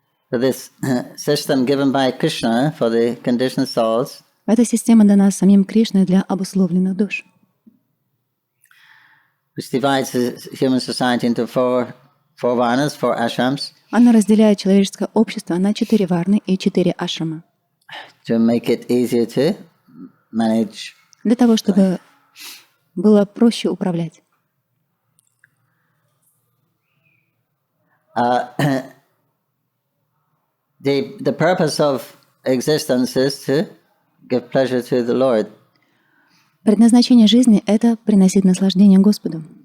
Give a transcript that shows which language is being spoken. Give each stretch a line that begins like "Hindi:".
English: So this system given by Krishna for the conditioned souls.
Russian: Эта система дана самим Кришной для обусловленных душ.
English: Which divides the human society into four varnas, four ashrams.
Russian: Она разделяет человеческое общество на 4 варны и 4 ашрама.
English: To make it easier to manage.
Russian: Для того, чтобы было проще управлять.
English: The purpose of existence is to give pleasure to the Lord.
Russian: Предназначение жизни — это приносить наслаждение Господу.